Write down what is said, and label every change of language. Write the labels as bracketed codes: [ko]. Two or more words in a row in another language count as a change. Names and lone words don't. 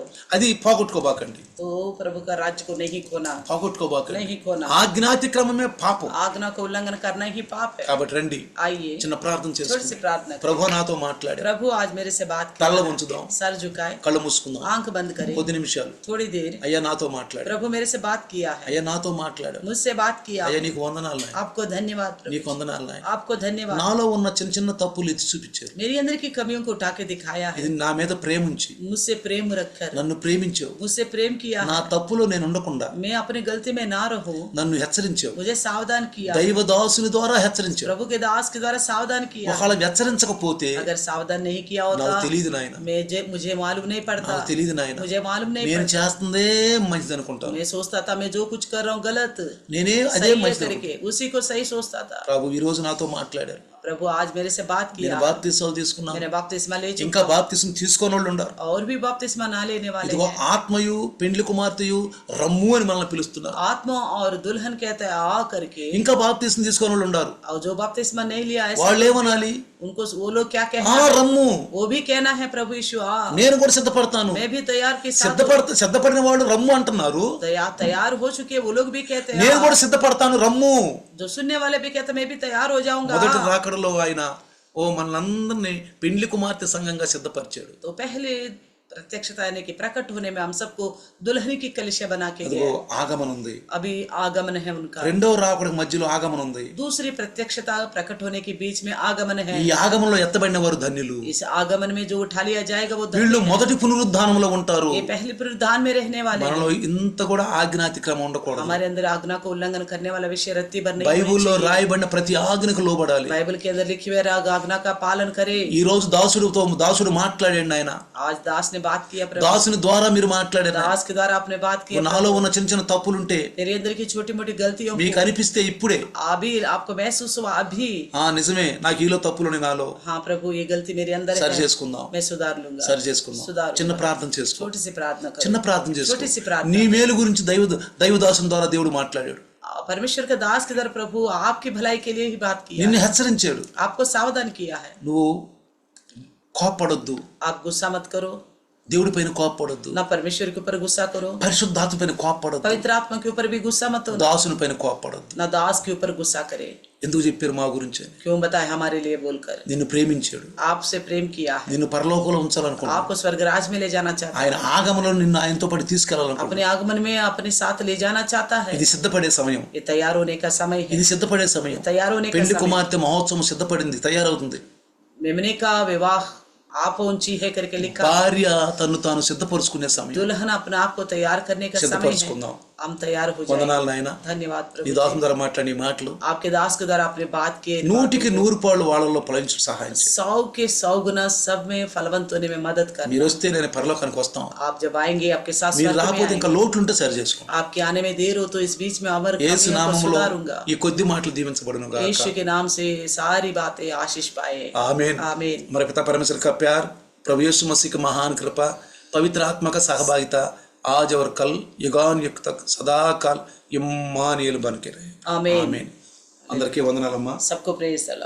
[te] అది పోగొట్టుకోబాకండి. [hi] तो प्रभु का राज्य को नहीं खोना, [te] పోగొట్టుకోబాకండి. [hi] नहीं खोना। [te] ఆజ్ఞాతిక్రమమే పాపం. [hi] आज्ञा को उल्लंघन करना ही पाप है। [te] కాబట్టి రండి, [hi] आइए [te] చిన్న ప్రార్థన [hi] थोड़ी सी [te] చేసుకుందాం. [hi] प्रार्थना करें। [te] ప్రభు నాతో మాట్లాడు. [hi] प्रभु आज मेरे से बात [te] తల్ల [hi] करें, [te] ఉంచుదాం, [hi] सर झुकाए, [te] కళ్ళు మూసుకుందాం, [hi] आंख बंद करें [te] కొద్ది నిమిషాలు. [hi] थोड़ी देर। [te] అయ్యా నాతో మాట్లాడు, [hi] प्रभु मेरे से बात किया है, [te] అయ్యా నాతో మాట్లాడు, [hi] मुझसे बात किया, [te] అయ్యా నీకు వందనాలు నాయన, [hi] आपको धन्यवाद प्रभु, [te] నీకు వందనాలు నాయన. [hi] आपको धन्यवाद। [te] నాలో ఉన్న చిన్న చిన్న తప్పులు ఎత్తి చూపించారు. [hi] मेरी अंदर की कमियों को उठा के दिखाया है, [te] ఇది నా మీద ప్రేమ ఉంచి [hi] मुझसे प्रेम रखकर [te] నన్ను ప్రేమించావు. [hi] मुझसे प्रेम किया [te] నా తప్పులో నేను ఉండకుండా [hi] मैं अपनी गलती में ना रहूं [te] నన్ను హెచ్చరించావు. [hi] मुझे सावधान किया [te] దైవదాసుని ద్వారా హెచ్చరించావు. [hi] प्रभु के दास के द्वारा सावधान किया [te] ఒకవేళ హెచ్చరించకపోతే [hi] अगर सावधान नहीं किया [te] నాకు [hi] होता [te] తెలియదు నాయన, [hi] मुझे मालूम नहीं पड़ता [te] నాకు తెలియదు నాయన, [hi] मुझे मालूम नहीं [te] నేను [hi] पड़ता [te] చేస్తుందే మంచిది అనుకుంటాను. [hi] मैं सोचता था मैं जो कुछ कर रहा हूँ गलत [te] నేనే అదే [hi] सही है [te] మంచిది [hi] करके उसी को सही सोचता था। [te] ప్రభు ఈ రోజు నాతో మాట్లాడారు. [hi] प्रभु आज मेरे से बात [te] నేను [hi] किया [te] బాప్తిస్మాలు తీసుకున్నాను. [hi] मैंने बपतिस्मा ले [te] ఇంకా [hi] चुका [te] బాప్తిస్మం తీసుకోని వాళ్ళు ఉన్నారు. [hi] और भी बपतिस्मा ना लेने वाले [te] ఇదిగో [hi] हैं। [te] ఆత్మయు పెండ్లి కుమార్తెయు రమ్ము అని మనల్ని పిలుస్తున్నారు. [hi] आत्मा और दुल्हन कहते हैं आ करके [te] ఇంకా బాప్తిస్మం తీసుకోని వాళ్ళు ఉన్నారు. [hi] और जो बपतिस्मा नहीं लिया ऐसा [te] వాళ్ళు ఏమనాలి? [hi] उनको वो लोग क्या [te] ఆ [hi] कहना है? [te] రమ్ము, [hi] वो भी कहना है प्रभु यीशु आ [te] నేను కూడా సిద్ధపడతాను. [hi] मैं भी तैयार के साथ [te] సిద్ధపడిన వాళ్ళు రమ్ము అంటున్నారు. [hi] तैयार हो चुके वो लोग भी कहते हैं [te] నేను కూడా సిద్ధపడతాను రమ్ము. [hi] जो सुनने वाले भी कहते हैं मैं भी तैयार हो जाऊंगा। [te] మొదటి రాకడలో ఆయన మనలందరినీ పెండ్లి కుమార్తె సంఘంగా సిద్ధపరిచాడు. [hi] तो पहले प्रत्यक्षता यानी कि प्रकट होने में हम सबको दुल्हन की कलिशा बना के [te] అదిగో [hi] गए। [te] ఆగమనం ఉంది. [hi] अभी आगमन है उनका। [te] రెండవ రాకడ మధ్యలో ఆగమనం ఉంది. [hi] दूसरी प्रत्यक्षता प्रकट होने के बीच में आगमन है। [te] ఈ ఆగమనంలో ఎత్తబడిన వారు ధన్యులు. [hi] इस आगमन में जो उठा लिया जाएगा वो धन्य [te] వీళ్ళు [hi] है। [te] మొదటి పునరుద్ధానంలో ఉంటారు. [hi] ये पहले पुनरुत्थान में रहने वाले हैं। [te] మనలో ఇంత కూడా ఆజ్ఞాతిక్రమం ఉండకూడదు. [hi] हमारे अंदर आज्ञा को उल्लंघन करने वाला विषय रत्ती भर नहीं होनी [te] బైబిల్లో [hi] चाहिए। [te] రాయబడిన ప్రతి ఆజ్ఞకు లోబడాలి. [hi] बाइबल के अंदर लिखी हुई आज्ञा का पालन करे। [te] ఈ రోజు దాసుడు మాట్లాడండి. ఆయన [hi] आज दास ने बात किया प्रभु, [te] దాసుని ద్వారా మీరు మాట్లాడారు. [hi] दास के द्वारा आपने बात किया। [te] నాలో ఉన్న చిన్న చిన్న తప్పులుంటే [hi] तेरे अंदर की छोटी मोटी गलतियों [te] మీకు [hi] को [te] అనిపిస్తే ఇప్పుడే [hi] अभी आपको महसूस हुआ अभी [te] నిజమే నాకు ఈలో తప్పులుని నాలో [hi] हाँ प्रभु ये गलती मेरे अंदर [te] సరి [hi] है, [te] చేసుకుందాం. [hi] मैं सुधार लूंगा। [te] సరి చేసుకుందాం. [hi] सुधार [te] చిన్న [hi] लूंगा। [te] ప్రార్థన చేసుకో. [hi] छोटी सी प्रार्थना करो। [te] చిన్న ప్రార్థన చేసుకో. [hi] छोटी सी प्रार्थना। [te] నీ మేలు గురించి దైవదాసుని ద్వారా దేవుడు మాట్లాడాడు. [hi] परमेश्वर के दास के द्वारा प्रभु आपकी भलाई के लिए ही बात किया, [te] నిన్ను హెచ్చరించాడు. [hi] आपको सावधान किया है। [te] నువ్వు కోప్పడొద్దు. [hi] आप गुस्सा मत करो, [te] దేవుడి పైన కోప్పడొద్దు. [hi] ना परमेश्वर के ऊपर गुस्सा करो, [te] పరిశుద్ధాత్మ పైన కోప్పడొద్దు. [hi] पवित्र आत्मा के ऊपर भी गुस्सा मत हो, [te] దాసుని పైన కోప్పడొద్దు. [hi] ना दास के ऊपर गुस्सा करे। [te] ఎందుకు చెప్పారు మా గురించి? [hi] क्यों बताए हमारे लिए बोलकर? [te] నిన్ను ప్రేమించాడు. [hi] आपसे प्रेम किया है, [te] నిన్ను పరలోకంలో ఉంచాలనుకున్నాడు. [hi] आपको స్వర్గరాజ్ में ले जाना चाहता है, [te] ఆయన ఆగమనంలో నిన్ను ఆయనతో పాటు తీసుకెళ్లాలనుకున్నాడు. [hi] अपने आगमन में अपने साथ ले जाना चाहता है। [te] ఇది సిద్ధపడే సమయం. [hi] ये तैयार होने का समय है, [te] ఇది సిద్ధపడే సమయం. [hi] तैयार होने का [te] పెళ్లి [hi] समय। [te] కుమార్తె మహోత్సవం సిద్ధపడింది, తయారవుతుంది. [hi] मेमने का विवाह आप पहुंची है करके लिखा। [te] భార్య తను తాను సిద్ధపరుచుకునే సమయం. [hi] दुल्हन अपने आप को तैयार करने का समय है। [te] సిద్ధపరుచుకుందాం. [hi] हम तैयार हो जाए। [te] వందనాలు నాయన. [hi] धन्यवाद [te] నీ [hi] प्रभु, [te] దాసుని ద్వారా మాట్లాడి మాటలు [hi] आपके दास के द्वारा आपने बात किए [te] 100% వాళ్ళలో ఫలించు సహాయం చేయి. [hi] 100 के 100 गुना सब में फलवंत होने में मदद कर। [te] మీరు వస్తే నేను పరలోకానికి వస్తాం. [hi] आप जब आएंगे आपके साथ [te] మీరు [hi] स्वर्ग में [te] రాకపోతే ఇంకా [hi] आएंगे। [te] లోట్లుంటే సరి చేసుకో. [hi] आपके आने में देर हो तो इस बीच में अमर [te] యేసు [hi] कमियों को [te] నామములో [hi] सुधारूंगा। [te] ఈ కొద్ది మాటలు దీవించబడును గాక. [hi] यीशु के नाम से सारी बातें आशीष पाए। आमीन. आमीन। हमारे पिता परमेश्वर का प्यार, प्रभु यीशु मसीह की महान कृपा, पवित्र आत्मा का सहभागिता आज और कल युगान युग तक सदा काल इम्मानुएल बन के रहे. आमीन। [te] आमीन. అందరికీ వందనాలమ్మా. [hi] सबको [en] praise the Lord.